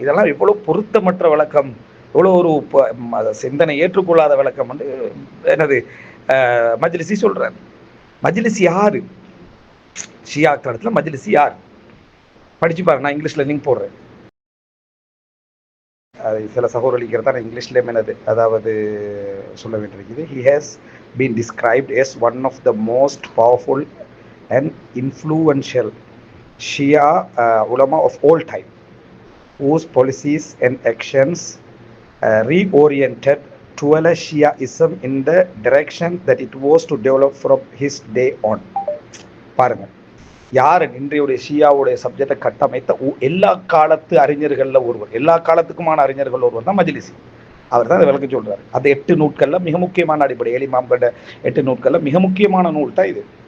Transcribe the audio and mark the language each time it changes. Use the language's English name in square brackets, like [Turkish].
[Tamil] இதெல்லாம் எவ்வளவு பொருத்தமற்ற விளக்கம், எவ்வளோ ஒரு சிந்தனை ஏற்றுக்கொள்ளாத விளக்கம் என்னது மஜ்லிஸி சொல்றாரு. மஜ்லிஸி யாரு? ஷியாக்கள் இடத்துல மஜ்லிஸி யார்? படிச்சு பாருங்க, நான் இங்கிலீஷ்ல லிங்க் போடுறேன். அது சில சகோதரிக்கிறதா நான் இங்கிலீஷ்லேயே என்னது அதாவது சொல்ல வேண்டியிருக்குது. [English] He has been described as one of the most powerful and influential Shia ulama of all time, whose policies and actions reoriented Tuala Shiaism in the direction that it was to develop from his day on. [Tamil] பாருங்க, யார் இன்றைய ஷியாவுடைய சப்ஜெக்டை கட்டமைத்த எல்லா காலத்து அறிஞர்கள்ல ஒருவர், எல்லா காலத்துக்குமான அறிஞர்கள் ஒருவர் தான் மஜ்லிஸி. அவர் தான் அதை விளக்க சொல்றாரு. அந்த 8 நூட்கள்ல மிக முக்கியமான அடிப்படை, இமாம்களோட 8 நூட்கள்ல மிக முக்கியமான நூல் தான் இது.